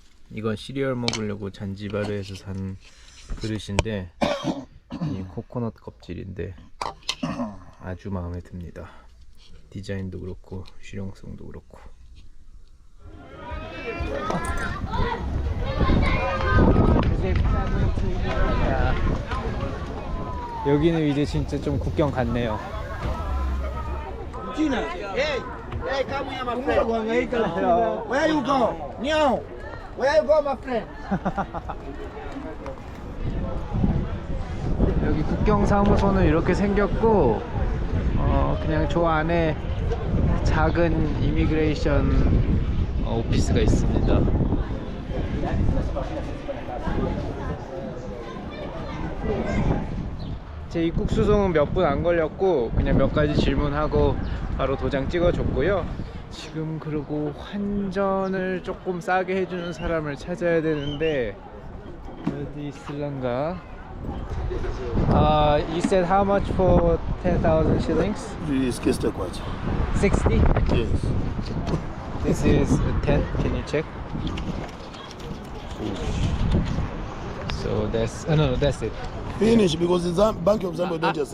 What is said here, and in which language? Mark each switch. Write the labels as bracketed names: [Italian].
[Korean] 이건 시리얼 먹으려고 잔지바르에서 산 그릇인데 이 코코넛 껍질인데 아주 마음에 듭니다. 디자인도 그렇고 실용성도 그렇고. 여기는 이제 진짜 좀 국경 같네요. [English] Hey, hey, come here, my friend. Where you go? Nyo. Where you go, my friend? [Korean] 여기 국경 사무소는 이렇게 생겼고 그냥 저 안에 작은 이미그레이션 오피스가 있습니다. 제 입국 수송은 몇 분 안 걸렸고 그냥 몇 가지 질문하고 바로 도장 찍어줬고요. 지금 그리고 환전을 조금 싸게 해주는 사람을 찾아야 되는데 어디 있을란가? [English] You said how much for 10,000 shillings? Esquece teu quase. 60? Yes. This is 10. Can you check? So that's no, that's it. Finish because the Bank of Zambia don't just